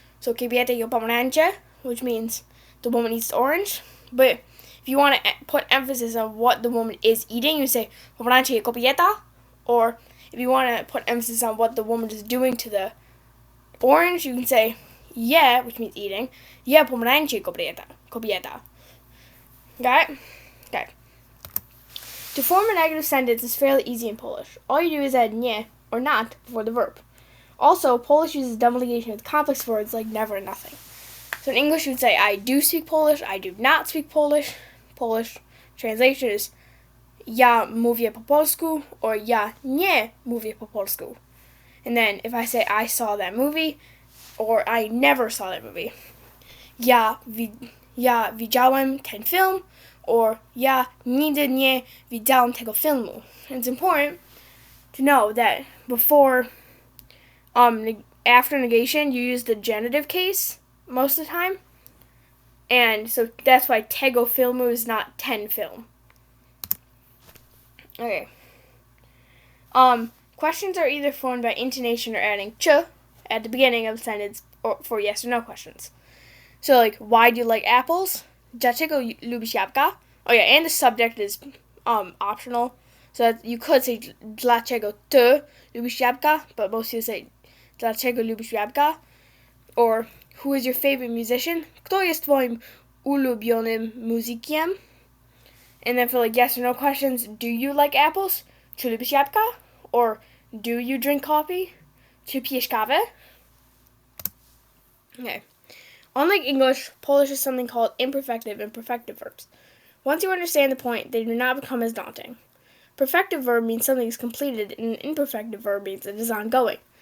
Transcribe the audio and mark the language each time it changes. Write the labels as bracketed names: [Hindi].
[English] So [Polish] kobieta je pomarańcze, [English] which means the woman eats the orange. But if you want to put emphasis on what the woman is eating, you say [Polish] pomarańcze je kobieta, [English] or if you want to put emphasis on what the woman is doing to the orange, you can say yeah, which means eating. [Polish] Yeah, pomarańcze kobieta. [English] Got it? Okay. To form a negative sentence is fairly easy in Polish. All you do is add nie or not before the verb. Also, Polish uses double negation with complex words like never and nothing. So in English, you would say I do speak Polish, I do not speak Polish. Polish translation is [Polish] ja mówię po polsku or ja nie mówię po polsku. [English] And then if I say I saw that movie or I never saw that movie, [Polish] ja widziałem ten film [English] or [Polish] ja nigdy nie widziałem tego filmu. [English] And it's important to know that before, after negation, you use the genitive case most of the time. And so that's why [Polish] tego filmu [English] is not [Polish] ten film. [English] Okay. Questions are either formed by intonation or adding ch at the beginning of the sentence or for yes or no questions. So, like, why do you like apples? [Polish] Dlaczego lubisz jabłka? [English] Oh, yeah, and the subject is optional. So that you could say [Polish] dlaczego ty lubisz jabłka, [English] but most people say [Polish] dlaczego lubisz jabłka. [English] Or who is your favorite musician? [Polish] Kto jest twoim ulubionym muzykiem? [English] And then for like yes or no questions, do you like apples? [Polish] Czy lubisz jabłka? [English] Or do you drink coffee? [Polish] Czy pijesz kawę? [English] Okay. Unlike English, Polish is something called imperfective and perfective verbs. Once you understand the point, they do not become as daunting. Perfective verb means something is completed, and an imperfective verb means it is ongoing.